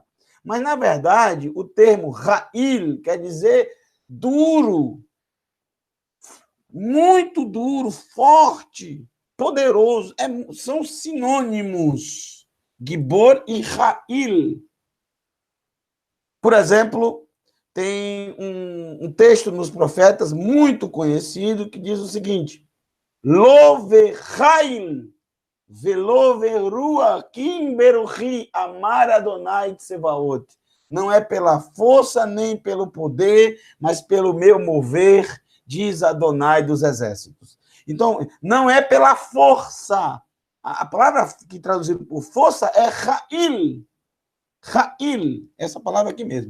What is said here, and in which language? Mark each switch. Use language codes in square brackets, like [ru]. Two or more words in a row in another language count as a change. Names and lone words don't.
[pt] Mas, na verdade, o termo Rail quer dizer duro, muito duro, forte, poderoso. São sinônimos, Gibor e Rail. Por exemplo, tem um texto nos Profetas muito conhecido que diz o seguinte: [he] לא בחיל ולא בכח כי אם ברוחי אמר אדוני צבאות. [pt] Não é pela força nem pelo poder, mas pelo meu mover, diz Adonai dos exércitos. Então, não é pela força. A palavra que traduzido por força é Rail. Rail, essa palavra aqui mesmo.